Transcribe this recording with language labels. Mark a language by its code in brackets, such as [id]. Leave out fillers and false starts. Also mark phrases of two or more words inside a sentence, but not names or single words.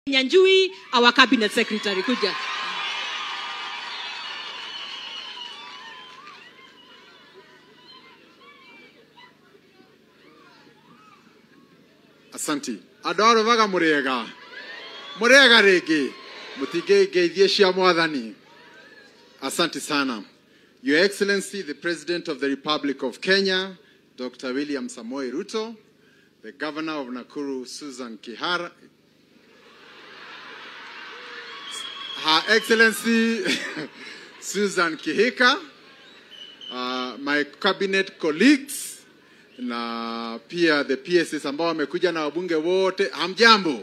[en] Nyanjui, our cabinet secretary, [sw] kuja. Asante. Adoro vaga murega. Murega regi. [ki] Mutige geithie cia mwathani. [sw] Asante sana. [en] Your Excellency, the President of the Republic of Kenya, Dr. William Samoei Ruto, the Governor of Nakuru, Susan Kihara, Her Excellency, Susan Kihika, my cabinet colleagues, [sw] na pia [en] the PSS [sw] ambao wamekuja na wabunge wote, hamjambo.